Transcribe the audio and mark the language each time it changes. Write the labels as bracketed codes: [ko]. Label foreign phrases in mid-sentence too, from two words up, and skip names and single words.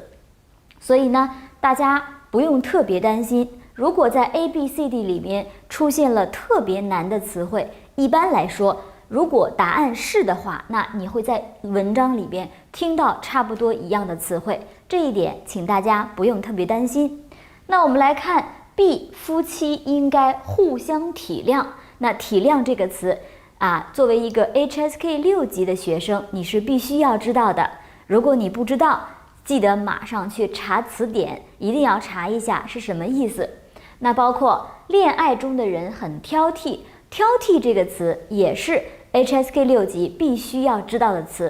[zh] 所以呢，大家不用特別擔心，如果在 A、B、C、D 裡面出現了特別難的詞彙， 一般来說，如果答案是的话，那你会在文章裡边听到差不多一樣的詞彙，這一點請大家不用特別擔心。那我們來看 B， 夫妻應該互相體諒。那體諒這個詞作為一個 HSK 6 級的學生，你是必須要知道的。如果你不知道，記得馬上去查詞典，一定要查一下是什麼意思。那包括戀愛中的人很挑剔，挑剔這個詞也是 HSK 6級必須要知道的詞。